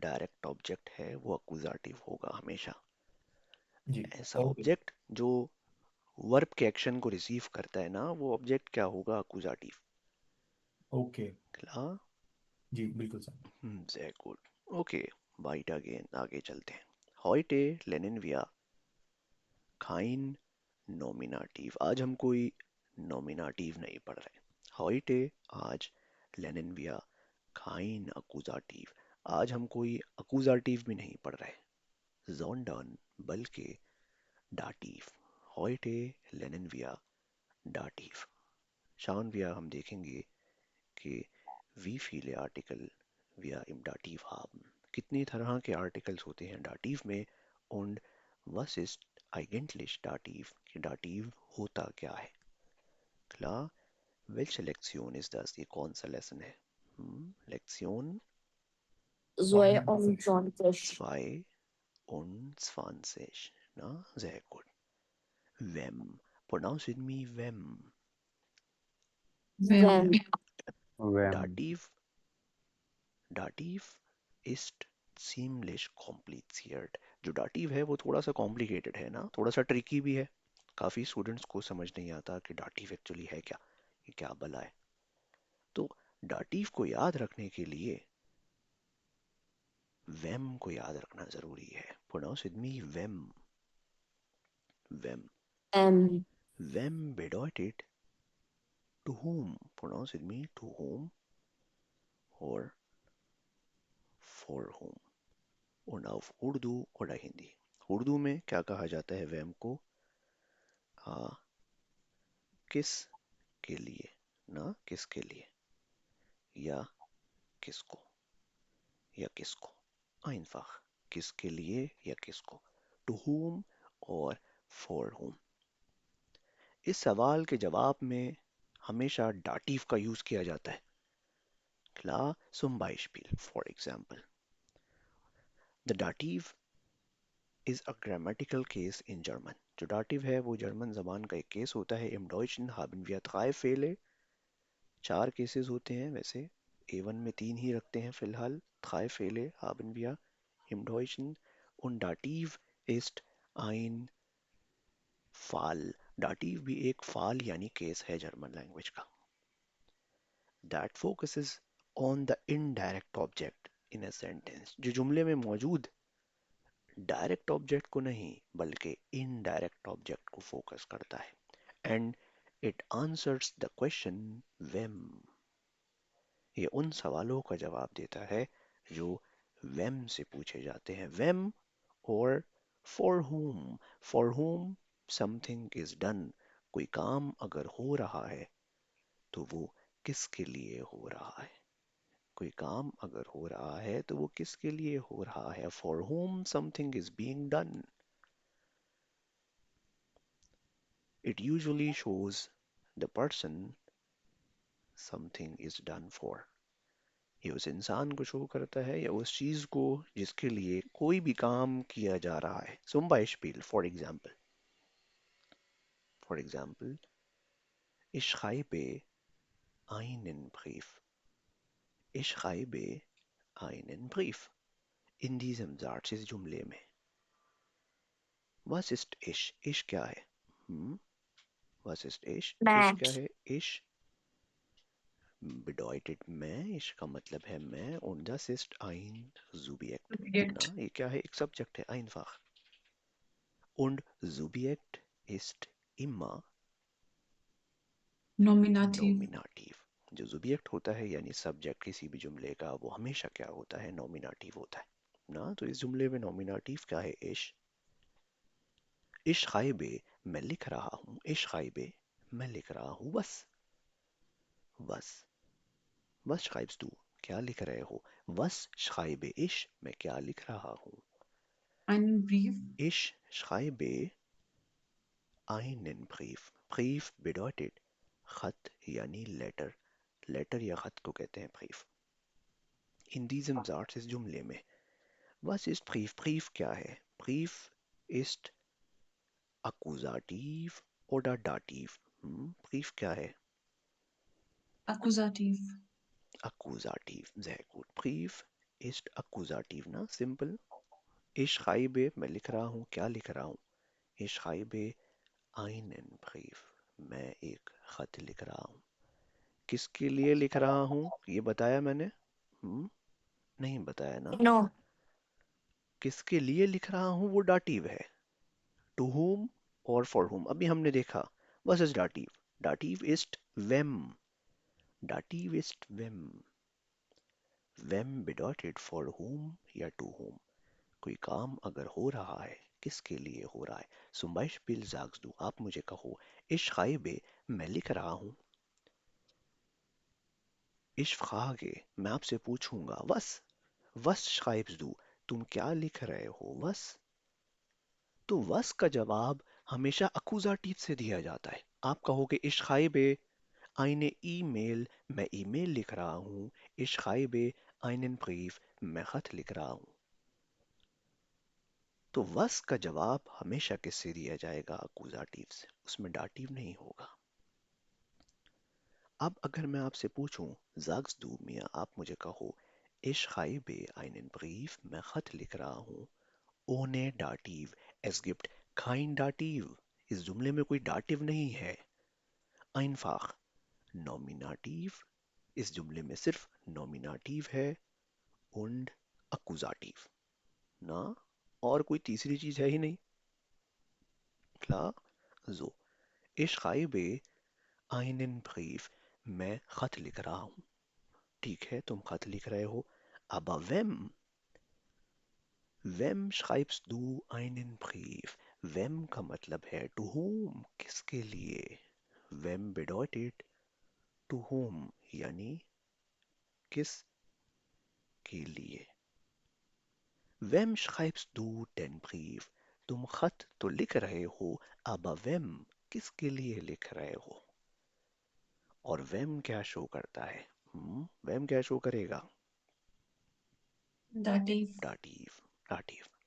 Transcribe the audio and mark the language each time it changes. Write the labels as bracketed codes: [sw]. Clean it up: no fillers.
[hi] Direct object है वो अक्यूजाटिव होगा हमेशा। जी। ऐसा ओके। ऑब्जेक्ट जो वर्ब के एक्शन को रिसीव करता है ना, वो ऑब्जेक्ट क्या होगा? अक्यूजाटिव। ओके। [en] Clear? [hi] जी बिल्कुल sir. [de] sehr gut । [hi] Okay, bite again, आगे चलते हैं। [de] heute lernen wir kein Nominativ। [hi] आज हम कोई नॉमिनेटिव नहीं पढ़ रहे। [de] heute, [hi] आज, [de] lernen wir kein Akkusativ। [hi] आज हम कोई अक्यूजाटिव भी नहीं पढ़ रहे। [de] sondern, [hi] बल्कि, [de] Dativ। heute lernen wir Dativ। schauen wir, [hi] हम देखेंगे कि [de] wie viele Artikel wir im Dativ haben। [hi] कितनी तरह के आर्टिकल्स होते हैं डाटिव में। [de] und was ist eigentlich Dativ? [hi] कि डाटिव होता क्या है? [de] Klar? Welche Lektion ist das? [hi] ये कौन सा लेसन है? Lektion Zoe und John Fish। [de] 22। Na, sehr gut। Wem? [en] Pronounce with me, [de] wem। [en] When [de] Vem. Dativ, Dativ ist ziemlich kompliziert। [hi] जो dative है वो थोड़ा सा कॉम्प्लिकेटेड है ना, थोड़ा सा ट्रिकी भी है। काफी स्टूडेंट्स को समझ नहीं आता कि डाटिव एक्चुअली है क्या, ये क्या भला है। तो डाटिव को याद रखने के लिए वेम को याद रखना जरूरी है। प्रोनाउंस विद मी, वेम। वेम। M। [de] वेम bedeutet [en] to whom। Pronounce with me, to whom और for whom। [hi] और नाउ उर्दू और हिंदी। उर्दू में क्या कहा जाता है वेम को? किस के लिए ना, किसके लिए, या किसको, या किसको। [de] einfach, [hi] किसके लिए या किसको। [en] To whom और for whom। [hi] इस सवाल के जवाब में हमेशा डाटिव का यूज किया जाता है। [de] Klar, zum Beispiel, [en] for example, the dative is a grammatical case in German। [hi] जो dative है वो जर्मन जबान का एक केस होता है। [de] Im Deutschen haben wir drei Fälle, [hi] 4 cases होते हैं वैसे, A1 में 3 ही रखते हैं फिलहाल। [de] drei Fälle haben wir im Deutschen und dativ ist ein Fall। [hi] dativ भी एक फाल यानी केस है जर्मन लैंग्वेज का। [en] That focuses on the indirect object in a sentence। [hi] जो जुमले में मौजूद डायरेक्ट ऑब्जेक्ट को नहीं बल्कि इनडायरेक्ट ऑब्जेक्ट को फोकस करता है। [en] And it answers the question whom. [hi] ये उन सवालों का जवाब देता है जो व्हेम से पूछे जाते हैं। [en] Whom और for whom। For whom something is done. [hi] कोई काम अगर हो रहा है तो वो किसके लिए हो रहा है। कोई काम अगर हो रहा है तो वो किसके लिए हो रहा है। [en] For whom something is being done। It usually shows the person something is done for। [hi] ये उस इंसान को शो करता है या उस चीज को जिसके लिए कोई भी काम किया जा रहा है। [de] Zum Beispiel, [en] for example, [de] ich schreibe einen Brief। Ich schreibe einen Brief। In diesem Satz, [hi] इस जुमले में [de] Was ist ich? Ich [hi] क्या है? [de] Was ist ich? Ich [hi] मैं क्या है? [de] Ich bedeutet [hi] मैं। ich का मतलब है मैं। [de] Und das ist ein Subjekt। [en] Subject. [hi] ना, ये क्या है? एक सब्जेक्ट है, [de] einfach। Und Subjekt ist immer [en] Nominative. [de] Nominativ। [hi] जो Subjekt होता है यानी सब्जेक्ट किसी भी जुमले का, वो हमेशा क्या होता है? Nominativ होता है ना। तो इस जुमले में Nominativ क्या है? [de] Ich schreibe, [hi] मैं लिख रहा हूँ। [de] Ich schreibe, [hi] मैं लिख रहा हूँ। [de] Was schreibst du? [hi] क्या लिख रहे हो? [de] Was schreibe ich? [hi] मैं क्या लिख रहा हूँ? [de] Einen Brief. Ich schreibe einen Brief। Brief [hi] bedeutet खत यानी लेटर। लेटर या खत को कहते हैं Brief। [de] In diesem Satz, [hi] इस जुमले में [de] Was ist Brief? [hi] Brief क्या है? [de] Brief ist Akkusativ oder Dativ। [hi] Brief क्या है? [de] Akkusativ. Akkusativ, sehr gut। Brief ist Akkusativ, [hi] ना, simple। Ich schreibe, मैं लिख रहा हूँ। क्या लिख रहा हूँ? [de] Ich schreibe einen Brief। [hi] मैं एक खत लिख रहा हूँ। किसके लिए लिख रहा हूँ ये बताया मैंने? नहीं बताया ना। [en] no [hi] किसके लिए लिख रहा हूँ वो डाटिव है। [en] To whom और for whom। [hi] अभी हमने देखा was is dative. [de] डाटिव ist wem। डाटिव ist wem। wem bedeutet [en] for whom या to whom। [hi] कोई काम अगर हो रहा है किसके लिए हो रहा है। [de] Zum Beispiel sagst du, आप मुझे कहो ich schreibe, [hi] मैं लिख रहा हूँ। [de] Ich frage, [hi] मैं आपसे पूछूंगा [de] was schreibst du, [hi] तुम क्या लिख रहे हो। तो was का जवाब हमेशा अकुजाटिव से दिया जाता है। आप कहोगे [de] ich schreibe eine E-Mail, [hi] मैं ईमेल लिख रहा हूँ। [de] ich schreibe einen Brief, [hi] मैं खत लिख रहा हूँ। तो was का जवाब हमेशा किससे दिया जाएगा? अकुजाटिव से, उसमें डाटिव नहीं होगा। अब अगर मैं आपसे पूछूं [de] sagst du mir, [hi] आप मुझे कहो [de] ich schreibe einen Brief, [hi] मैं खत लिख रहा हूँ। [de] ohne Dativ, es gibt kein Dativ। [hi] इस जुमले में कोई डाटिव नहीं है। [de] einfach Nominativ, [hi] इस जुमले में सिर्फ नॉमिनाटिव है। [de] und Akkusativ, [hi] ना, और कोई तीसरी चीज है ही नहीं। Klar? [de] So, ich schreibe einen Brief, [hi] मैं खत लिख रहा हूँ। ठीक है, तुम खत लिख रहे हो। [de] aber wem schreibst du einen Brief? [hi] wem का मतलब है [en] to whom, [hi] किसके लिए। [de] wem bedeutet to whom [hi] यानी किस के लिए। [de] wem schreibst du den Brief? [hi] तुम खत तो लिख रहे हो, अब वेम किसके लिए लिख रहे हो? और वेम क्या शो करता है? वेम क्या शो करेगा? [en] Dative. [hi] डाटिव। डाटिव।